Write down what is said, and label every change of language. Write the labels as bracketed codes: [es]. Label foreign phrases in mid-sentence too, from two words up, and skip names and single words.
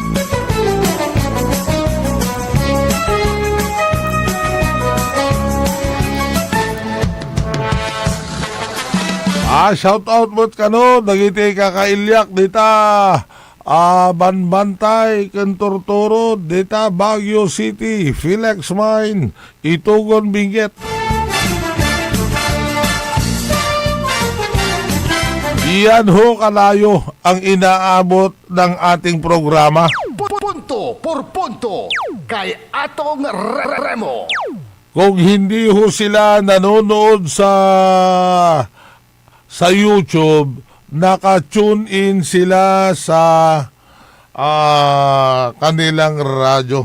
[en] Shout out [ilo] mo ka no, nagiti ka kailyak dita. Banbantay, Kentortoro, dita Baguio City, Philex Mine, Itugon Benguet. [tl] Iyan ho kalayo ang inaabot ng ating programa. Punto por punto kay Atong Remo. Kung hindi ho sila nanonood sa YouTube, naka-tune in sila sa kanilang radyo.